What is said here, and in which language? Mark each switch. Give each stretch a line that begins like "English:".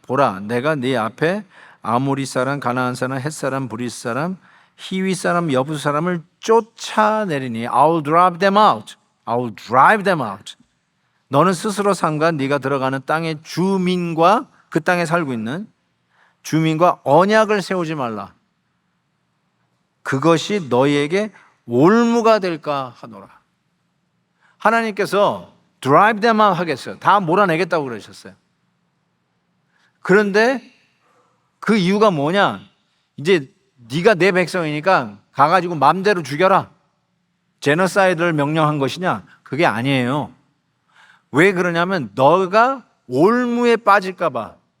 Korean: 보라, 내가 네 앞에 아모리 사람, 가나안 사람, 헷 사람, 브리스 사람, 히위 사람, 여부스 사람을 쫓아내리니
English: I'll drive them out. I'll drive them out.
Korean: 너는 스스로 삼가 네가 들어가는 땅의 주민과 그 땅에 살고 있는 주민과 언약을 세우지 말라. 그것이 너희에게 올무가 될까 하노라. 하나님께서
English: drive them out
Korean: 하겠어요. 다 몰아내겠다고 그러셨어요. 그런데 그 이유가 뭐냐? 이제 네가 내 백성이니까 가가지고 마음대로 죽여라. 제너사이드를 명령한 것이냐? 그게 아니에요. 왜 그러냐면 너가 올무에 빠질까 봐.